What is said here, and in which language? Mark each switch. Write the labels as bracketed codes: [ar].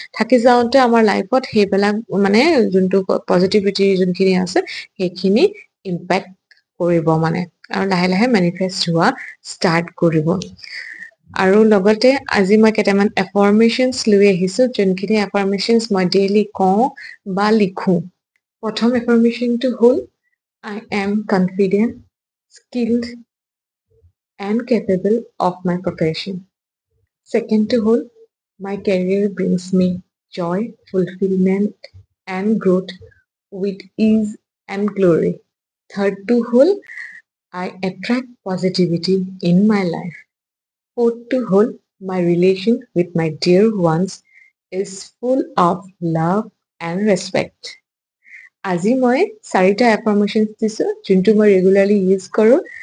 [as] থাকি যাওঁতে আমাৰ লাইফত সেইবিলাক মানে যোনটো পজিটিভিটি যোনখিনি আছে সেইখিনি ইম্পেক্ট কৰিব মানে, আৰু লাহে লাহে মেনিফেষ্ট হোৱা ষ্টাৰ্ট কৰিব। আৰু লগতে আজি মই কেইটামান এফাৰ্মেশ্যনছ লৈ আহিছো, যোনখিনি এফাৰ্মেশ্যনছ মই ডেইলি কওঁ বা লিখো। প্ৰথম এফাৰ্মেশ্যনটো হ'ল [en] I am confident, skilled and capable of my profession. Second to whole, my career brings me joy, fulfillment and growth with ease and glory. Third to whole, I attract positivity in my life. Fourth to whole, my relation with my dear ones is full of love and respect. [as] আজি মই 4টা এফাৰ্মেশ্যনছ দিছো, যোনটো মই regularly use কৰো।